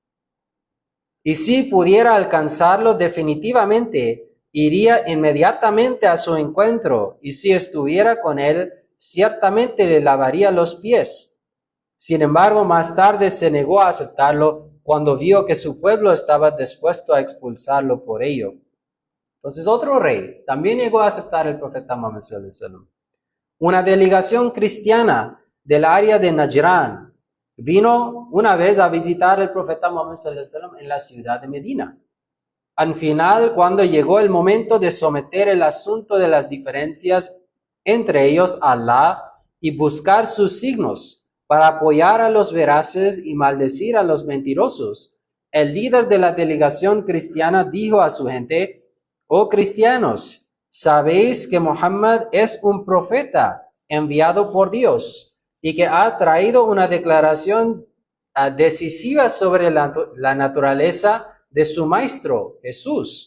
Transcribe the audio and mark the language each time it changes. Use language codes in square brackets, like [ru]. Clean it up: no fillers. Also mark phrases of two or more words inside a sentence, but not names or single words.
[es] Y si pudiera alcanzarlo definitivamente, iría inmediatamente a su encuentro, y si estuviera con él, ciertamente le lavaría los pies. Sin embargo, más tarde se negó a aceptarlo cuando vio que su pueblo estaba dispuesto a expulsarlo por ello. Entonces otro rey también llegó a aceptar el profeta Muhammad [ar] صلى الله عليه وسلم. [es] Una delegación cristiana del área de Najran vino una vez a visitar al profeta Muhammad [ar] صلى الله عليه وسلم [es] en la ciudad de Medina. Al final, cuando llegó el momento de someter el asunto de las diferencias entre ellos a Allah y buscar sus signos para apoyar a los veraces y maldecir a los mentirosos, el líder de la delegación cristiana dijo a su gente: oh cristianos, sabéis que Muhammad es un profeta enviado por Dios y que ha traído una declaración decisiva sobre la naturaleza de su maestro, Jesús.